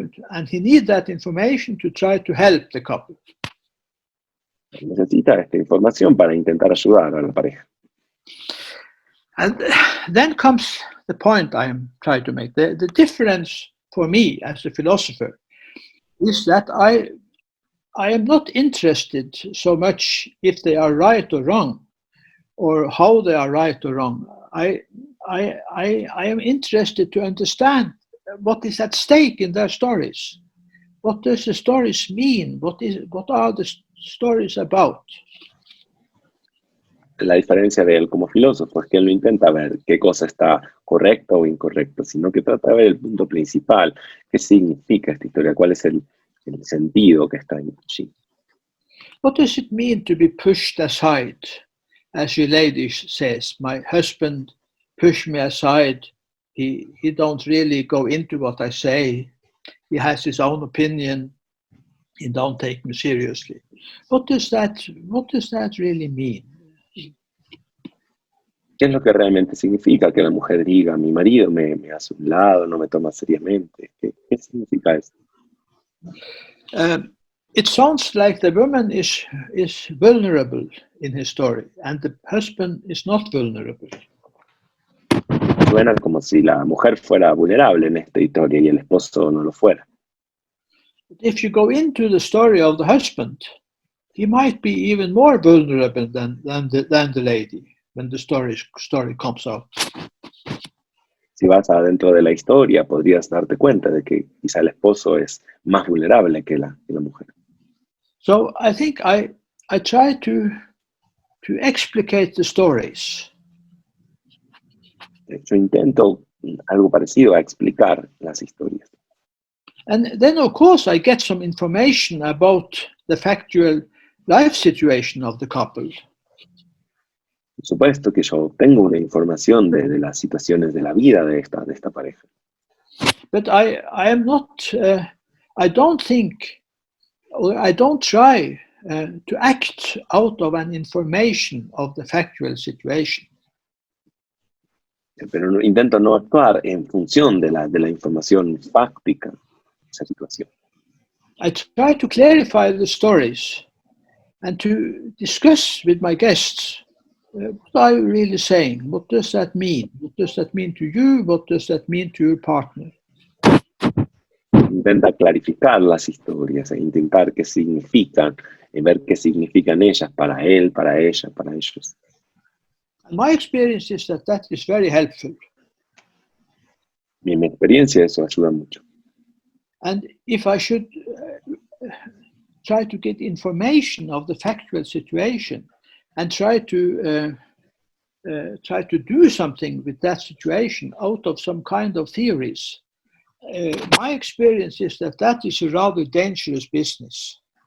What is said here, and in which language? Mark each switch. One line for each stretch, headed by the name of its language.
English: And he needs that information to try to help the couple.
Spanish: Necesita esta información para intentar ayudar a la pareja.
English: And then comes the point I am trying to make. The difference for me as a philosopher is that I am not interested so much if they are right or wrong, or how they are right or wrong. I am interested to understand what is at stake in their stories. What does the stories mean? What are the stories about?
Spanish: La diferencia de él como filósofo es que él no intenta ver qué cosa está correcta o incorrecta, sino que trata de ver el punto principal, qué significa esta historia, cuál es el sentido que está allí.
English: What does it mean to be pushed aside? As your lady says, my husband pushed me aside. He don't really go into what I say. He has his own opinion. He don't take me seriously. What does that really mean?
Spanish: ¿Qué es lo que realmente significa que la mujer diga, mi marido me hace un lado, no me toma seriamente? ¿Qué significa eso?
English: It sounds like the woman is vulnerable in his story, and the husband is not vulnerable.
Spanish: Suena como si la mujer fuera vulnerable en esta historia y el esposo no lo fuera.
English: If you go into the story of the husband, he might be even more vulnerable than the lady when the story comes out.
Spanish: Si vas adentro de la historia, podrías darte cuenta de que quizá el esposo es más vulnerable que la mujer.
English: So I think I try to explicate the stories.
Spanish: Yo intento algo parecido a explicar las historias.
English: And then, of course, I get some information about the factual life situation of the couple.
Spanish: Por supuesto que yo tengo una información de las situaciones de la vida de esta pareja.
English: But I am not, I don't think, or I don't try to act out of an information of the factual situation.
Spanish: Pero intento no actuar en función de la información fáctica de esa situación.
English: I try to clarify the stories and to discuss with my guests what are you really saying? What does that mean? What does that mean to you? What does that mean to your partner?
Spanish: Intenta clarificar las historias e intentar qué significan, y ver qué significan ellas para él, para ella, para ellos.
English: And my experience is that is very helpful.
Spanish: En mi experiencia eso ayuda mucho.
English: And if I should try to get information of the factual situation and try to do something with that situation out of some kind of theories, my experience is that is a rather dangerous business.